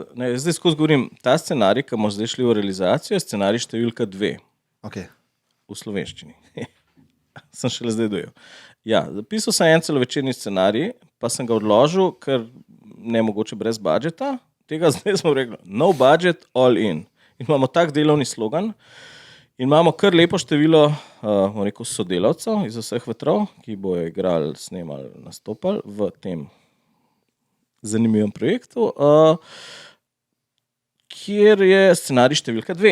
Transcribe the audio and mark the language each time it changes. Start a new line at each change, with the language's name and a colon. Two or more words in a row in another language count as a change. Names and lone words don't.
Slovenian: Zdaj skozi govorim, ta scenarij, ki bomo zdaj šli v realizacijo, je scenarij številka 2. Okay. V slovenščini. Sem šele zdaj dojel. Ja, zapisal sem en celovečerni scenarij, pa sem ga odložil, ker ne mogoče brez budžeta. Tega zdaj smo rekli,
English: no budget, all in.
Slovenian: In imamo tak delovni slogan in imamo kar lepo število sodelavcev iz vseh vetrov, ki bojo igrali, snemali, nastopali v tem zanimivem projektu, kjer je scenarij številka 2.